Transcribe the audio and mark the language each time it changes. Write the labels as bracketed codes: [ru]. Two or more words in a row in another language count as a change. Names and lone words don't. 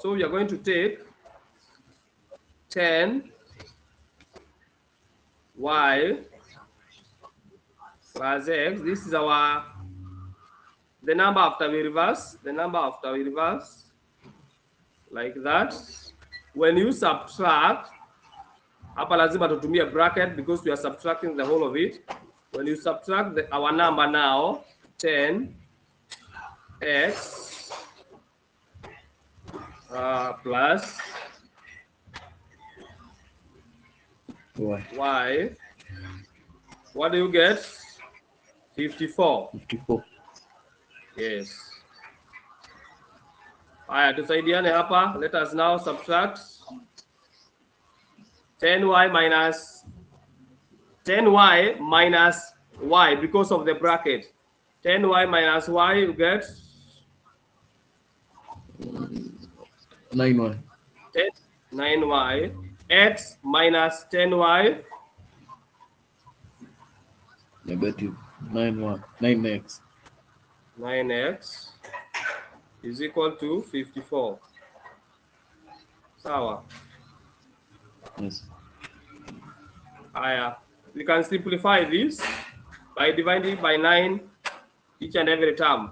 [en] So we are going to take 10y plus x. This is the number after we reverse, like that. When you subtract, [sw] hapa lazima tutumie [en] bracket because we are subtracting the whole of it. When you subtract our number now, 10x plus y, what do you get? 54. 54. Yes. [sw] Haya, tusaidiane hapa. [en] Let us now subtract 10y minus y because of the bracket. 10y minus y, you get 9y. 9y. X minus 10y. Negative 9y. 9x. 9x is equal to 54. Sawa. Yes. We can simplify this by dividing by 9 each and every term.